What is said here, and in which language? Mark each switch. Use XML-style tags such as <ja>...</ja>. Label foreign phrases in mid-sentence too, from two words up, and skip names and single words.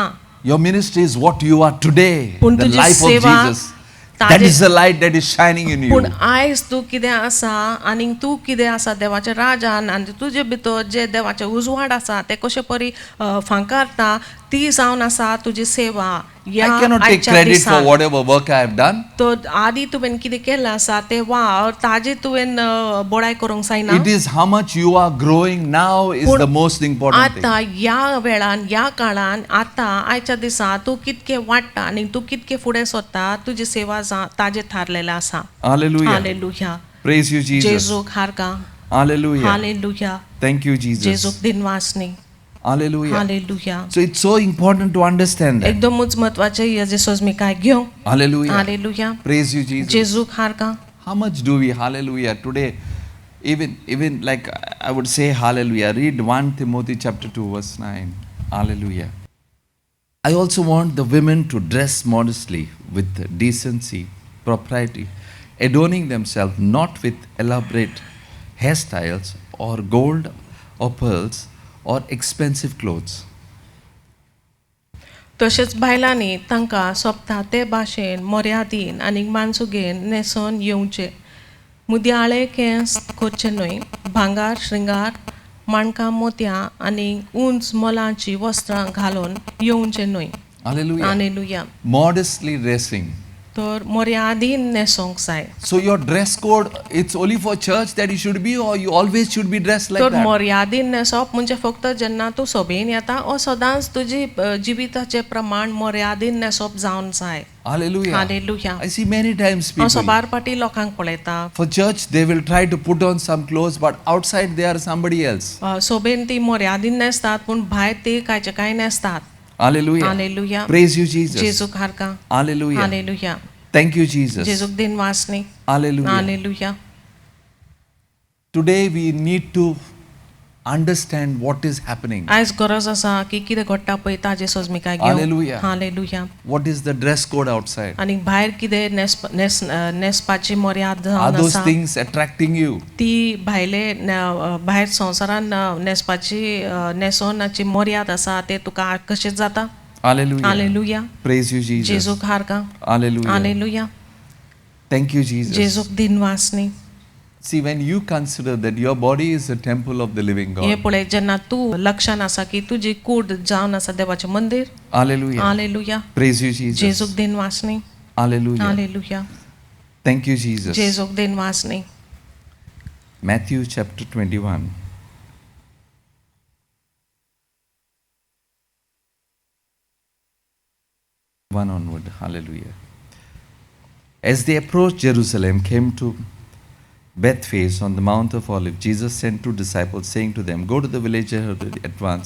<en>Your ministry is what you are today,</en> <kok>पूण</kok> <en>the</en> <kok>तुजी</kok> <en>life of</en> <kok>सेवा</kok> <en>Jesus. That is the light that is shining in you.</en> <kok>पूण आयज तूं कितें आसा आनी तूं कितें आसा देवाच्या राजान आनी तुजे भितर जे देवाचे उजवाड आसा ते कशे परी फांकारता ती जावन आसा तुजी सेवा</kok> <en>I cannot take</en> <kok>आयच्या</kok> <en>credit for</en> <kok>दिसाक.</kok> <en>whatever work I have done.</en> <kok>तो आदी तुवें कितें केलें आसा ते ताजे तुवें बडाय करूंक जायना.</kok> <en>It is how much you are growing now is</en> <kok>पूण</kok> <en>the most important thing.</en> <kok>आतां ह्या वेळान ह्या काळान आतां आयच्या दिसा तूं कितकें वाडटा आनी तूं कितकें फुडें सरता तुजी सेवा ताजेर थारलेलें आसा.</kok> <en>Hallelujah.</en> <kok>हालेलुया.</kok> <en>Praise you, Jesus.</en> <kok>जेजूक हारका.</kok> <en>Hallelujah.</en> <kok>हालेलुया.</kok> <en>Thank you, Jesus.</en> <kok>जेजूक दिनवासनी.</kok> <en>Hallelujah.</en> <kok>हालेलुया.</kok> <en>So it's so important to understand that.</en> <kok>एकदमच महत्वाचें हेजे सोजमीकाय घेवं.</kok> <en>Hallelujah.</en> <kok>हालेलुया.</kok> <en>Praise you, Jesus.</en> <kok>जेजूक हारका.</kok> <en>How much do we, hallelujah, today, even like I would say hallelujah, read 1 Timothy chapter 2 verse 9. Hallelujah. I also want the women to dress modestly with decency, propriety, adorning themselves not with elaborate hairstyles or gold or pearls or expensive clothes.</en> <kok>तशेंच बायलांनी तांकां सोबता ते भाशेन मर्यादीन आनी मानसुगेन न्हेसोन येवचें. मुद्याळे केंस करचे न्हय, भांगार श्रृंगार, माणकां मोतयां आनी उंच मोलांची वस्त्रां घालून येवचें न्हय.</kok> <en>Hallelujah.</en> <kok>हालेलुया.</kok> <en>Modestly dressing.</en> <kok>तर मर्यादीन न्हेसोंक जाय.</kok> <en>So your dress code, it's only for church that you should be, or you always should be dressed like</en> <kok>तर</kok> <en>that?</en> <kok>मर्यादीन न्हेसप म्हणजे फक्त जेन्ना तूं सभेन येता ओ सदांच तुजी जिविताचें प्रमाण मर्यादीन न्हेसप जावन जाय.</kok> <en>Hallelujah.</en> <kok>हालेलुया.</kok> <en>I see many times</en> <kok>हांव</kok> <en>people,</en> <kok>सबार फाटी लोकांक पळयता.</kok> <en>for church, they will try to put on some clothes, but outside they are somebody else.</en> <kok>सोबेन ती मर्यादीन न्हेसतात पूण भायर ती कांयचे कांय न्हेसतात.</kok> <en>Hallelujah.</en> <kok>हालेलुया.</kok> <en>Praise you, Jesus.</en> <kok>जेजूक हारका.</kok> <en>Hallelujah.</en> <kok>हालेलुया.</kok> <en>Thank you, Jesus.</en> <kok>जेजूक दिनवासनी.</kok> <en>Hallelujah.</en> <kok>हालेलुया.</kok> <en>Today we need to understand what is happening.</en> <kok>आयज गरज आसा की कितें घडटा पळय ताजे सोजमीकाय घेवं.</kok> <en>Hallelujah.</en> <kok>हालेलुया.</kok> <en>What is the dress code outside?</en> <kok>आनी भायर कितें न्हेसपाची मर्याद</kok> <en>Are</en> <kok>जावन</kok> <en>those</en> <kok>आसा.</kok> <en>things attracting you?</en> <kok>ती भायर संवसारान न्हेसपाची न्हेसोनाची मर्याद आसा ते तुका आकर्शीत जाता.</kok> <en>Hallelujah.</en> <kok>हालेलुया.</kok> <en>Praise you, Jesus.</en> <kok>जेजूक हारका.</kok> <en>Hallelujah.</en> <kok>हालेलुया.</kok> <en>Thank you, Jesus.</en> <kok>जेजूक दिनवासनी.</kok> <en>See, when you consider that your body is a temple of the living</en> <kok>हे</kok> <en>God.</en> <kok>पळय जेन्ना तूं लक्षान आसा की तुजी कूड जावन आसा देवाचें मंदिर.</kok> <en>Hallelujah.</en> <kok>हालेलुया.</kok> <en>Praise you, Jesus.</en> <kok>जेजूक दिनवासनी.</kok> <en>Hallelujah.</en> <kok>हालेलुया.</kok> <en>Thank you, Jesus.</en> <kok>जेजूक दिनवासनी.</kok> <en>Matthew chapter 21. One onward. Hallelujah. As they approached Jerusalem, came to Bethphage on the Mount of Olives, Jesus sent two disciples, saying to them, "Go to the village at once.</en>